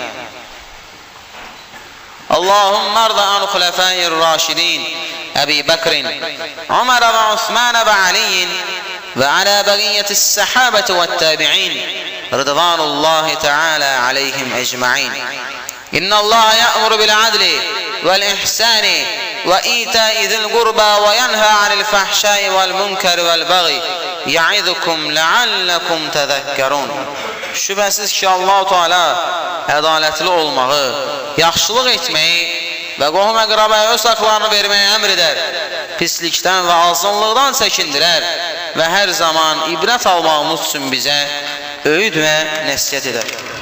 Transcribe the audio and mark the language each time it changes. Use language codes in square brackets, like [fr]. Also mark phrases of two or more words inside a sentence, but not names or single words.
[ar] اللهم ارض عن خلفاء الراشدين أبي بكر عمر وعثمان وعلي وعلى بقية الصحابة والتابعين رضوان الله تعالى عليهم أجمعين إن الله يأمر بالعدل والإحسان وإيتاء ذي القربى وينهى عن الفحشاء والمنكر والبغي يعظكم لعلكم تذكرون. [az] Şübhəsiz ki, Allah-u Teala ədalətli olmağı, yaxşılıq etməyi və qohum-əqrabaya öz haqlarını verməyi əmr edər, pislikdən və azınlıqdan çəkindirər və hər zaman ibrət almağımız üçün bizə öyüd və nəsihət edər.